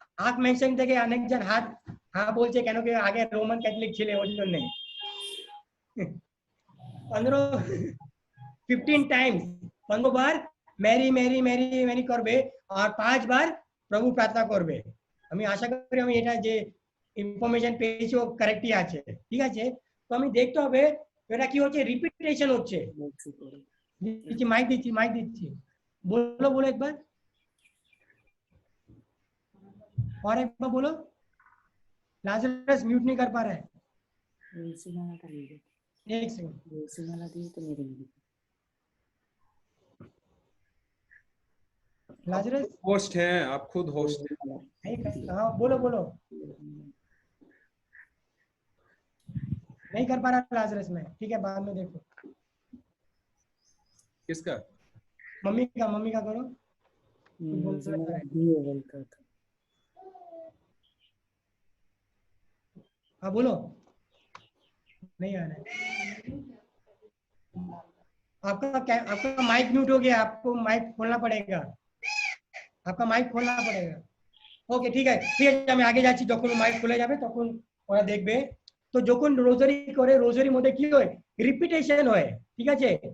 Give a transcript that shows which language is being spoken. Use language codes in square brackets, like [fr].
[bn] আখ মেনশন থেকে অনেকজন হাত হ্যাঁ বলছে, কেন কি আগে রোমান ক্যাথলিক ছিল ওই জন্য 15 টাইমস 15 বার मैरी मैरी मैरी मैरी করবে আর 5 বার প্রভু প্রার্থনা করবে। আমি আশা করি আমি এটা যে ইনফরমেশন পেয়েছি ও কারেক্টই আছে, ঠিক আছে? তো আমি দেখতে হবে এটা কি হচ্ছে, রিপিটেশন হচ্ছে। মাইক দিচ্ছি [hi] बोलो एक बार और एक बार बोलो। लाजरस म्यूट नहीं कर पा रहा है, एक सेकंड। लाजरस होस्ट हैं आप, खुद होस्ट हैं। हाँ बोलो नहीं कर पा रहा लाजरस में, ठीक है? बाद में देखो। किसका? मम्मी का करो। हाँ बोलो, नहीं आ रहा है आपका माइक म्यूट हो गया, आपको माइक खोलना पड़ेगा, आपका माइक खोलना पड़ेगा। [bn] ওকে ঠিক আছে আমি আগে যাচ্ছি, যখন মাইক খুলে যাবে তখন ওরা দেখবে। তো যখন রোজারি করে রোজারির মধ্যে কি হয়, রিপিটেশন হয়, ঠিক আছে?